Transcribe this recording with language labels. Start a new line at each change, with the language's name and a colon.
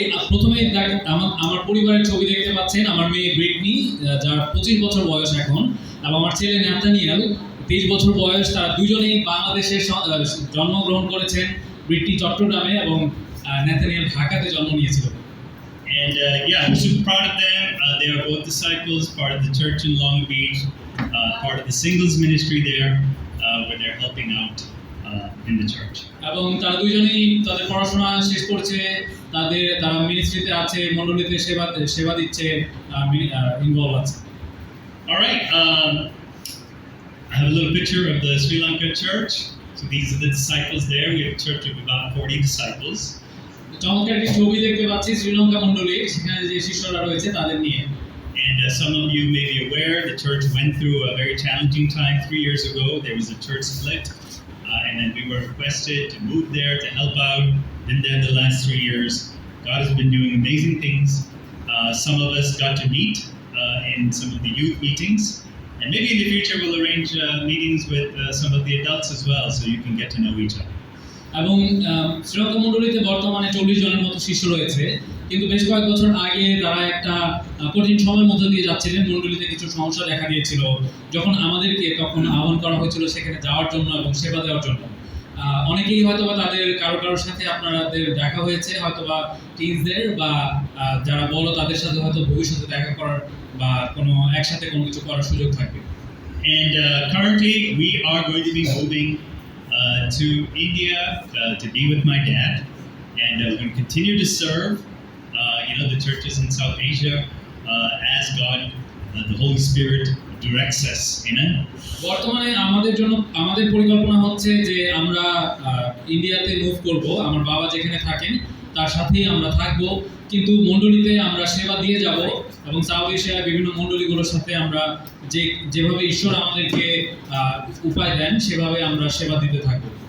Bangla: প্রথমে আমার পরিবারের ছবি দেখতে পাচ্ছেন। আমার মেয়ে ব্রিটনি, যার 25 বছর বয়স এখন, এবং আমার ছেলে ন্যাথানিয়েল 23 বছর বয়স। তারা দুজনেই বাংলাদেশে জন্মগ্রহণ করেছেন। ব্রিটনি চট্টগ্রামে এবং ন্যাথানিয়েল ঢাকাতে জন্ম নিয়েছিল।
English: And yeah, I'm super proud of them. They are both disciples, part of the church in Long Beach, part of the singles ministry there, where they're helping out in the church.
Bangla: এবং তারা দুইজনেই তাদের পড়াশোনা শেষ করছে, তারা মিনিস্ট্রিতে আছে, মণ্ডলীতে সেবা দিচ্ছে, ইনভলভ আছে।
English: All right, I have a little picture of the Sri Lanka church. So these are the disciples there. We have a church of about 40 disciples.
Bangla: চমৎকার একটি ছবি দেখতে পাচ্ছি শ্রীলঙ্কা মণ্ডলী, সেখানে যে শিষ্যরা রয়েছে তাদের নিয়ে।
English: And some of you may be aware, the church went through a very challenging time 3 years ago. There was a church split, and then we were requested to move there to help out. Been there the last 3 years. God has been doing amazing things. Some of us got to meet in some of the youth meetings, and maybe in the future we'll arrange meetings with some of the adults as well, so you can get to know each other.
Bangla: এবং শ্রীলঙ্কা মণ্ডলীতে বর্তমানে 40 জনের মতো শিষ্য রয়েছে, কিন্তু বেশ কয়েক বছর আগে তারা একটা কঠিন সময়ের মধ্যে দিয়ে যাচ্ছিলেন। মণ্ডলীতে কিছু সমস্যা দেখা দিয়েছিল, যখন আমাদেরকে তখন আহ্বান করা হয়েছিল সেখানে যাওয়ার জন্য এবং সেবা দেওয়ার জন্য। অনেকেই হয়তোবা তাদের কারোর সাথে আপনাদের দেখা হয়েছে, হয়তোবা টিনসদের বা যারা বড় তাদের সাথে হয়তো ভবিষ্যতে দেখা করার বা কোনো একসাথে কোনো কিছু করার সুযোগ থাকবে।
English: And currently we are going to be moving to India to be with my dad, and we're going to continue to serve the churches in South Asia as God, the Holy Spirit directs us. Amen.
Bangla: বর্তমানে আমাদের পরিকল্পনা হচ্ছে যে আমরা ইন্ডিয়াতে move করব, আমার বাবা যেখানে থাকেন তার সাথেই আমরা থাকব, কিন্তু মণ্ডলীতে আমরা সেবা দিয়ে যাব এবং সাউথ এশিয়ার বিভিন্ন মণ্ডলীগুলোর সাথে আমরা যেভাবে ঈশ্বর আমাদেরকে উপায় দেন সেভাবে আমরা সেবা দিতে থাকব।